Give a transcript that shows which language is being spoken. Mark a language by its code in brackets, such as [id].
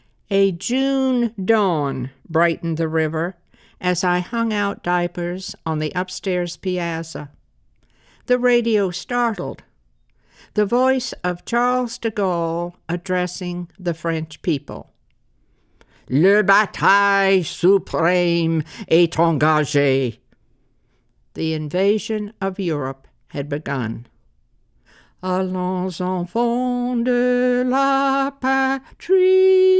[en] A June dawn brightened the river as I hung out diapers on the upstairs piazza. The radio startled. The voice of Charles de Gaulle addressing the French people. [fr] Le bataille suprême est engagée. [en] The invasion of Europe had begun. [fr] Allons enfants de la patrie.